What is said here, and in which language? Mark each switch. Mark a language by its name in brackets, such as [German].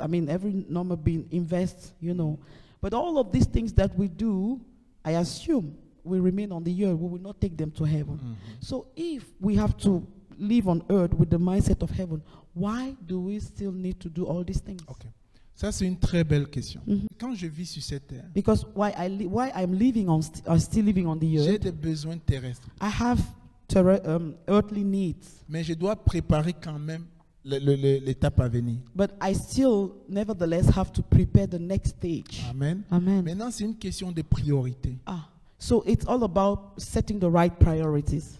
[English] Every normal being invests, But all of these things that we do, I assume, will remain on the earth. We will not take them to heaven. So if we have to live on earth with the mindset of heaven, why do we still need to do all these things? Okay. [French] Ça, c'est une très belle question. Quand je vis sur cette terre, [English] Because why I'm living still living on the [French] j'ai [English] earth, [French] des besoins terrestres. [English] I have earthly needs, [French] Mais je dois préparer quand même l'étape à venir. [English] but I still nevertheless have to prepare the next stage. [French] Amen. [English] Amen. [French] Maintenant, c'est une question de priorité. [English] So it's all about setting the right priorities.